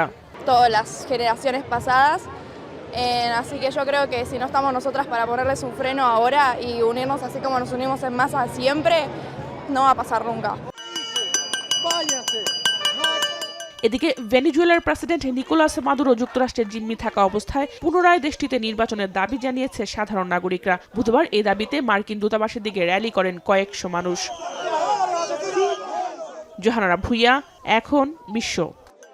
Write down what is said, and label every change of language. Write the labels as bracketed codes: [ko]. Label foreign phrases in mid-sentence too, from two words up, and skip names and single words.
[es] Todas las generaciones pasadas, así que yo creo que si no estamos nosotras para ponerles un freno ahora y unirnos así como nos unimos en masa siempre, no va a pasar nunca. [bn] এদিকে ভেনেজুয়েলার প্রেসিডেন্ট নিকোলাস মাদুরো যুক্তরাষ্ট্রের জিম্মি থাকা অবস্থায় পুনরায় দেশটিতে নির্বাচনের দাবি জানিয়েছে সাধারণ নাগরিকরা। বুধবার এই দাবিতে মার্কিন দূতাবাসের দিকে র্যালি করেন কয়েকশো মানুষ। জোহানা ভুইয়া, এখন বিশ্ব।